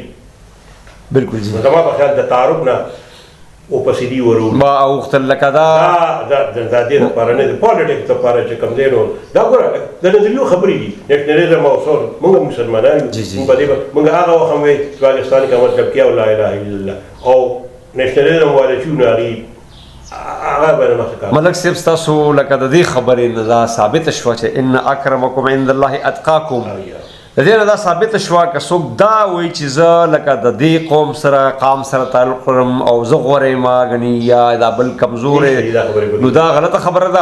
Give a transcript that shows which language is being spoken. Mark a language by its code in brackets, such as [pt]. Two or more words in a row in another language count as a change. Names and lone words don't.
[ps] بالکل جی. نو زما په خیال د تعارف نه ورپسې دي ورو ما اوښتل لکه دا دې دپاره نه د پالیټکس دپاره چې کوم دی نو دا ګوره د نظریو خبرې دي نیشنلزم او څور مونږ مسلمانان یو مونږ هغه وخت هم وایي چې [ur] پاکستان کا مطلب کیا [ps] او [ar] لا اله الا الله [ps] او نیشنلزم والا چې نو هغه باندې مخکې کار ملک صاحب ستاسو لکه د دې خبرې نه دا ثابته شوه چې [ar] ان اکرمکم عند الله اتقاکم [ps] د دې نه دا ثابته شوه که څوک دا وایي چې زه لکه د دې قوم سره قام سره تعلق لرم او زه غوره یم ګنې یا دا بل کمزور نو دا غلطه خبره ده.